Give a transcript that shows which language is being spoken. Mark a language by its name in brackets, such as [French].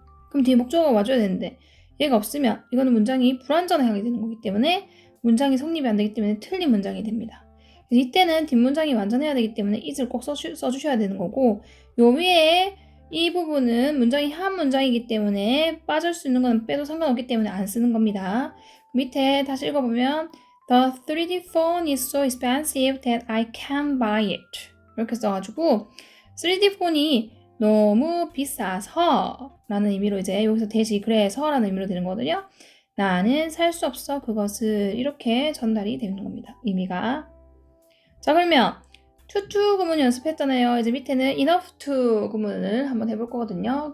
[Korean] 그럼 뒤에 목적어가 와줘야 되는데 얘가 없으면 이거는 문장이 불완전하게 되는 거기 때문에 문장이 성립이 안 되기 때문에 틀린 문장이 됩니다. 그래서 이때는 뒷문장이 완전해야 되기 때문에 it을 꼭 써주셔야 되는 거고 요 위에 이 부분은 문장이 한 문장이기 때문에 빠질 수 있는 건 빼도 상관없기 때문에 안 쓰는 겁니다. 밑에 다시 읽어보면 [English] The 3D phone is so expensive that I can't buy it. [Korean] 이렇게 써가지고 3D 폰이 너무 비싸서 라는 의미로 이제 여기서 대시 그래서 라는 의미로 되는 거거든요. 나는 살 수 없어 그것을 이렇게 전달이 되는 겁니다. 의미가. 자 그러면 to 구문 연습했잖아요. 이제 밑에는 enough to 구문을 한번 해볼 거거든요.